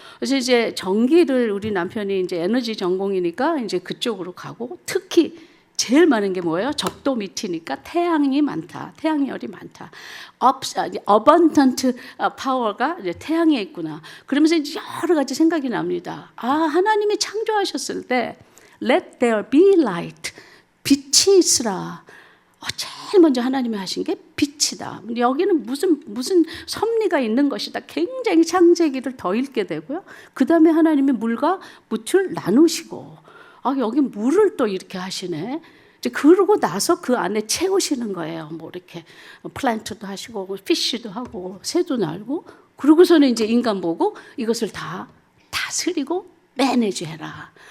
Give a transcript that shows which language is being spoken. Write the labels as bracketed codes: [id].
[ko] 그래서 이제 전기를 우리 남편이 이제 에너지 전공이니까 이제 그쪽으로 가고 특히 제일 많은 게 뭐예요? 적도 밑이니까 태양이 많다. 태양열이 많다. [en] abundant power [ko] 가 이제 태양에 있구나. 그러면서 이제 여러 가지 생각이 납니다. 하나님이 창조하셨을 때 [en] let there be light. [ko] 빛이 있으라. 제일 먼저 하나님이 하신 게 빛이다. 여기는 무슨 섭리가 있는 것이다. 굉장히 창세기를 더 읽게 되고요. 그 다음에 하나님이 물과 묻을 나누시고 여기 물을 또 이렇게 하시네. 이제 그러고 나서 그 안에 채우시는 거예요. 뭐 이렇게 플랜트도 하시고 피쉬도 하고 새도 날고 그러고서는 이제 인간 보고 이것을 다 다스리고 매니지해라.